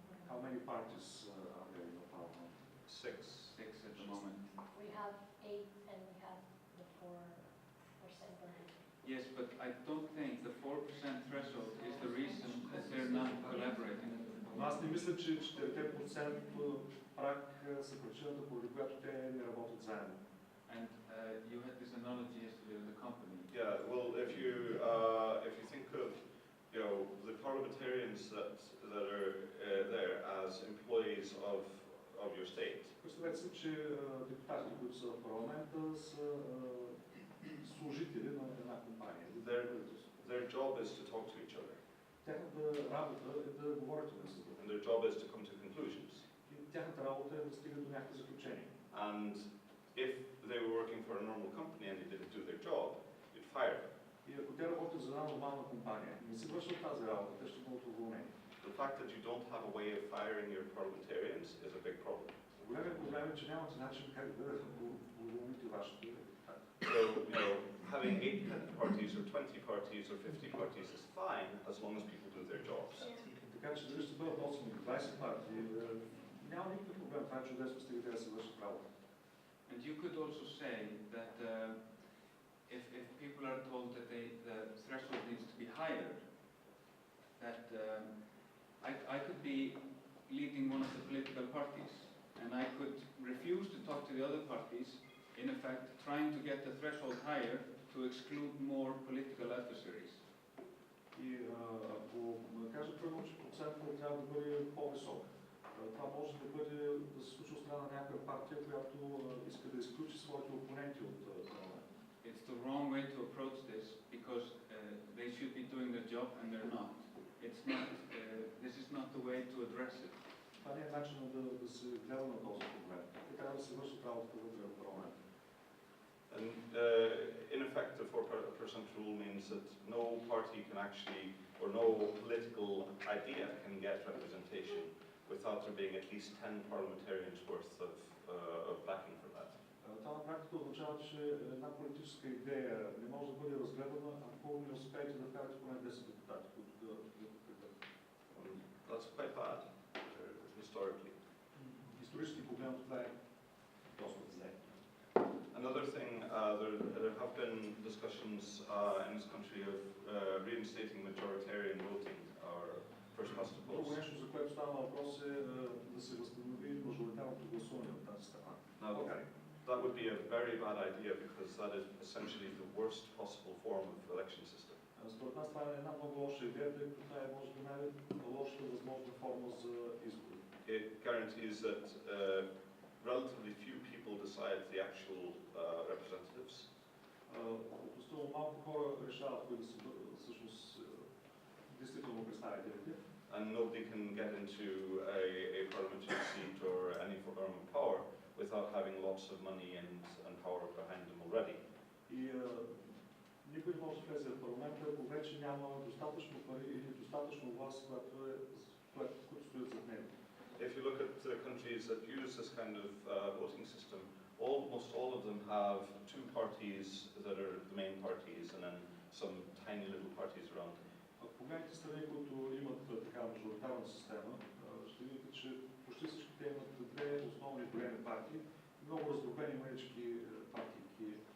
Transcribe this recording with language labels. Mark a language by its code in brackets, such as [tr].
[en] How many parties are there in the parliament? 6 at the moment. We have 8 and we have the 4% limit. Yes, but I don't think the 4% threshold is the reason that they're not collaborating. [bg] Но аз не мисля, че 4% праг са причината, поради която те не работят заедно. [en] And you had this analogy yesterday with the company. Yeah, well, if you think of the parliamentarians that are there as employees of your state. [bg] Представете си, че депутатите, които са в парламента, са служители на една компания. [en] Their job is to talk to each other. [bg] Тяхната работа е да говорят един с друг. [en] And their job is to come to conclusions. [bg] И тяхната работа е да стигат до някакви заключения. [en] And if they were working for a normal company and they didn't do their job, you'd fire them. [bg] И ако те работят за една нормална компания и не си вършат тази работа, те ще бъдат уволнени. [en] The fact that you don't have a way of firing your parliamentarians is a big problem. [bg] Големият проблем е, че нямате начин как да уволните вашите депутати. [en] So, having 8 parties or 20 parties or 50 parties is fine as long as people do their jobs. [bg] Така че дали ще бъдат 8 или 20 партии, няма никакъв проблем. Това е чудесно, стига те да се вършат работа. [en] And you could also say that if people are told that the threshold needs to be higher, that I could be leading one of the political parties, and I could refuse to talk to the other parties, in effect trying to get the threshold higher to exclude more political adversaries. [bg] И ако кажем първо, че процентът трябва да бъде по-висок, това може да бъде да се случи от страна на някаква партия, която иска да изключи своите опоненти от парламента. [en] It's the wrong way to approach this because they should be doing their job and they're not. It's not. This is not the way to address it. [bg] Това не е начинът да се гледа на този проблем. Те трябва да се вършат работата вътре в парламента. [en] And in effect, the 4% rule means that no party can actually, or no political idea can get representation without there being at least 10 parliamentarians worth of backing for that. [bg] Това на практика означава, че една политическа идея не може да бъде разгледана, ако не успеете да вкарате поне 10 депутати, които да подкрепят. [en] That's quite bad, historically. [bg] Исторически погледнато това е доста зле. [en] Another thing, there have been discussions in this country of reinstating majoritarian voting, or first past the [bg] Друго [en] post. [bg] нещо, за което става въпрос е да се възстанови мажоритарното гласуване в тази страна. [en] That would be a very bad idea because that is essentially the worst possible form of election system. [bg] Според нас това е една много лоша идея, тъй като това е може би най-лошата възможна форма за избори. [en] It guarantees that relatively few people decide the actual representatives. [bg] Относително малко хора решават кои да са всъщност действително представителите. [en] And nobody can get into a parliamentary seat or any form of power without having lots of money and power behind them already. [bg] И никой не може да влезе в парламента, ако вече няма достатъчно пари или достатъчно власт, които стоят зад него. [en] If you look at the countries that use this kind of voting system, almost all of them have two parties that are the main parties and then some tiny little parties around them. [bg] Ако погледнете страни, които имат такава мажоритарна система, ще видите, че почти всичките имат две основни големи партии, много раздробени мънички партии.